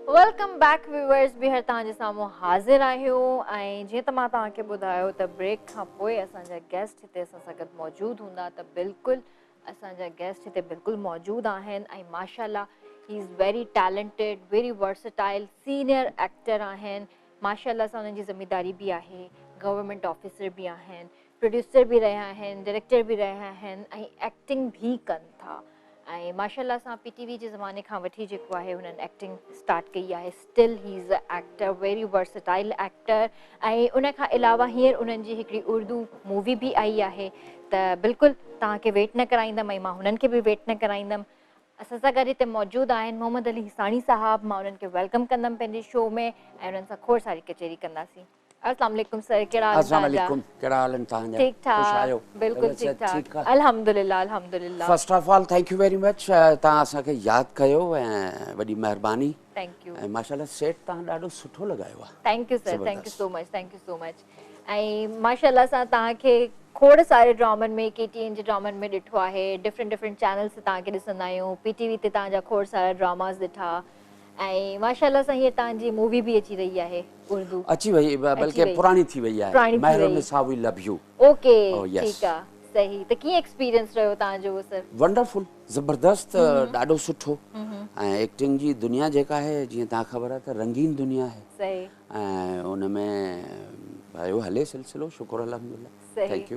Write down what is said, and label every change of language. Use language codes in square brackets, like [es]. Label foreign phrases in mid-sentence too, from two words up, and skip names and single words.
[en] welcome back viewers [sd] ॿीहर तव्हांजे साम्हूं हाज़िर आहियूं ऐं जीअं त मां तव्हांखे ॿुधायो त ब्रेक खां पोइ असांजा गेस्ट हिते असां सां गॾु मौजूदु हूंदा त बिल्कुलु असांजा गेस्ट हिते बिल्कुलु मौजूदु आहिनि ऐं माशाल्लाह ही [en] is very talented very versatile senior actor [sd] आहिनि माशाल्लाह सां उन्हनि जी ज़िमेदारी बि आहे [en] government officer [sd] बि आहिनि प्रोड्यूसर बि रहिया आहिनि डायरेक्टर बि रहिया आहिनि ऐं एक्टिंग बि कनि था ऐं माशाल्लाह सां PTV जे ज़माने खां वठी जेको आहे हुननि एक्टिंग स्टार्ट कई आहे [en] still he is a actor very versatile actor [sd] ऐं उन खां अलावा हींअर उन्हनि जी हिकिड़ी उर्दू मूवी बि आई आहे त बिल्कुलु तव्हांखे वेट न कराईंदमि ऐं मां हुननि खे बि वेट न कराईंदमि असां सां गॾु हिते मौजूदु आहिनि मोहम्मद अली हिसानी साहब मां उन्हनि खे वेलकम कंदमि पंहिंजे शो में ऐं उन्हनि सां खोड़ सारी कचहरी कंदासीं अस्सलाम वालेकुम सर कहिड़ा हाल वालेकुम कहिड़ा हाल आहिनि तव्हांजा ठीक ठाक ख़ुशि आहियो बिल्कुलु ठीक ठाक अल्हम्दुलिल्लाह अल्हम्दुलिल्लाह [en] first of all thank you very much [sd] तव्हां असांखे यादि कयो ऐं वॾी महिरबानी [en] thank you [sd] ऐं माशाल्लाह सेट तव्हां ॾाढो सुठो लॻायो आहे [en] thank you sir thank you so much [sd] ऐं माशाल्लाह सां तव्हांखे खोड़ सारे ड्रामनि में KTN जे ड्रामनि में ॾिठो आहे [en] different channels [sd] ते तव्हांखे ॾिसंदा आहियूं PTV ते तव्हांजा खोड़ सारा ड्रामास ॾिठा ऐं माशाल्लाह सां हीअ तव्हांजी मूवी बि अची रही आहे उर्दू अची वई बल्कि पुरानी थी वई आहे महरुनिसा [en] we love you [sd] ओके ठीकु आहे सही त कीअं एक्सपीरियंस रहियो तव्हांजो सर वंडरफुल ज़बरदस्त ॾाढो सुठो ऐं एक्टिंग जी दुनिया जेका आहे जीअं तव्हां ख़बर आहे त रंगीन दुनिया आहे सही ऐं उन में भाई हले सिलसिलो शुक्र अल्हम्दुलिल्लाह [en] thank you